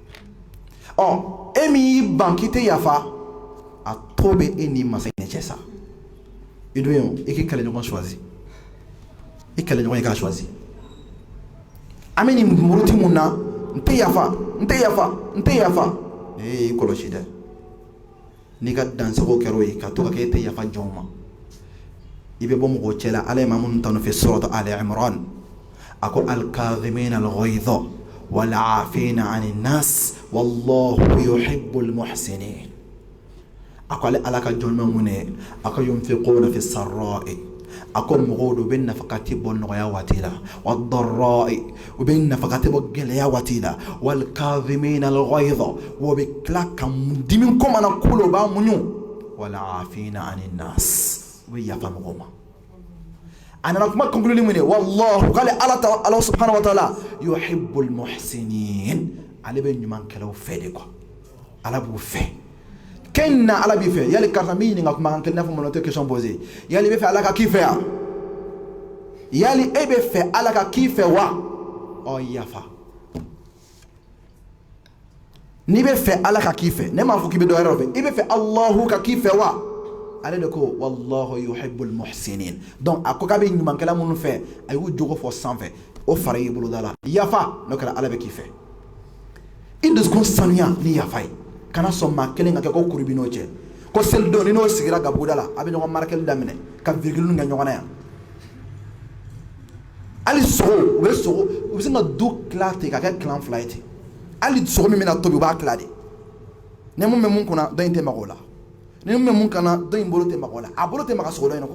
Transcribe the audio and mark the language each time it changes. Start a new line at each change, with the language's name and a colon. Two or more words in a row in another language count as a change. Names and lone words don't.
Bambara: e min y'i ban k'i tɛ yafa a to bɛ e ni masa in cɛ sa i dun ye i k'i kɛlɛɲɔgɔn choisi i kɛlɛɲɔgɔn i k'a choisi an bɛ nin muruti mun na n tɛ yafa n tɛ yafa n tɛ yafa i kɔlɔsi dɛ n'i ka dansago kɛra o ye ka to ka kɛ e tɛ yafa jɔnw ma i bɛ bɔ mɔgɔw cɛ la ala ye maa minnu tanu fɛ suratu Ali Imran a ko
Arabic: الكاظمين الغيظ والعافين عن الناس والله يحب المحسنين
Bambara: a ko ale ala ka jɔn bɛ mun ye a ko
Arabic: ينفقون في السراء
Bambara: a ko mɔgɔw do u bɛ nafakati bɔ nɔgɔya waati la
Arabic: والضراء
Bambara: u bɛ nafakati bɔ gɛlɛya waati la
Arabic: والكاظمين الغيظ
Bambara: wa bɛ tila ka dimi ko mana kolo u b'a muɲu
Arabic: والعافين عن الناس
Bambara: u bɛ yafa mɔgɔw ma a nana kuma conclure mun ye wallahu k'ale ala
Arabic: سبحانه وتعالى يحب المحسنين
Bambara: ale bɛ ɲumankɛlaw fɛ
French: de quoi
Bambara: ala b'u fɛ ken na ala b'i fɛ yali karisa min ɲininka kuma kan kelen n'a fɔ mana tɛ
French: question posé
Bambara: yali i bɛ fɛ ala ka k'i fɛ yan yali e bɛ fɛ ala ka k'i fɛ wa yafa n'i bɛ fɛ ala ka k'i fɛ ne m'a fɔ k'i bɛ dɔ wɛrɛ fɛ i bɛ fɛ Allahu ka k'i fɛ wa ale de ko
Arabic: والله يحب المحسنين.
Bambara: Donc a ko kabe nyuman kala munu fe ay wu jogo fo sanfɛ o fara i bolo dala yafa no kala ala be k'i fɛ i dusukun sanuya ni yafa ye kana sɔn maa kelen ka kɛ ko kurubi n'o cɛ ko selidenw ni n'o sigira gabuguda la a bɛ ɲɔgɔn marakɛli daminɛ ka virgule kɛ ɲɔgɔn na yan hali sogo u bɛ se ka du tila ten ka kɛ kilan fila ye ten hali sogo min bɛna tobi u b'a tila de ni mun bɛ mun kunna dɔ in tɛ maga o la ni mun bɛ mun kana dɔ in bolo tɛ maga o la a bolo tɛ maga sogo dɔ in na ko